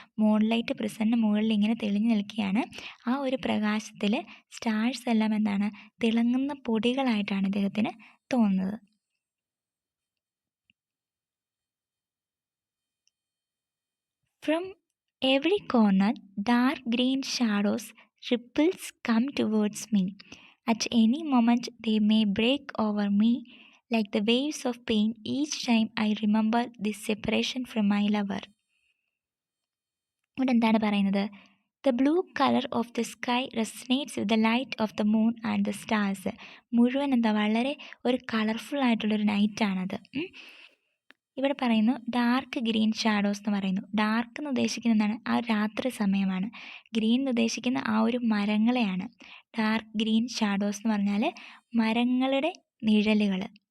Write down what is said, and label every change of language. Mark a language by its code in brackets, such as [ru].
[ml] Moon light പ്രിസണിന് മുകളിൽ ഇങ്ങനെ തെളിഞ്ഞു നിൽക്കുകയാണ്. ആ ഒരു പ്രകാശത്തിൽ സ്റ്റാർസ് എല്ലാം എന്താണ്? തിളങ്ങുന്ന പൊടികളായിട്ടാണ് ഇദ്ദേഹത്തിന് തോന്നുന്നത്. [en] From every corner dark green shadows ripples come towards me. At any moment they may break over me like the waves of pain each time I remember this separation from my lover. [ml] ഇവിടെ എന്താണ് പറയുന്നത്? [en] The blue color of the sky resonates with the light of the moon and the stars. [ml] മുഴുവൻ എന്താ? വളരെ ഒരു colourful ആയിട്ടുള്ളൊരു നൈറ്റാണത്. ഇവിടെ പറയുന്നു ഡാർക്ക് ഗ്രീൻ ഷാഡോസ് എന്ന് പറയുന്നു. ഡാർക്ക് എന്ന് ഉദ്ദേശിക്കുന്നത് എന്താണ്? ആ രാത്രി സമയമാണ്. ഗ്രീൻ എന്ന് ഉദ്ദേശിക്കുന്ന ആ ഒരു മരങ്ങളെയാണ്. ഡാർക്ക് ഗ്രീൻ ഷാഡോസ് എന്ന് പറഞ്ഞാൽ മരങ്ങളുടെ നിഴലുകൾ.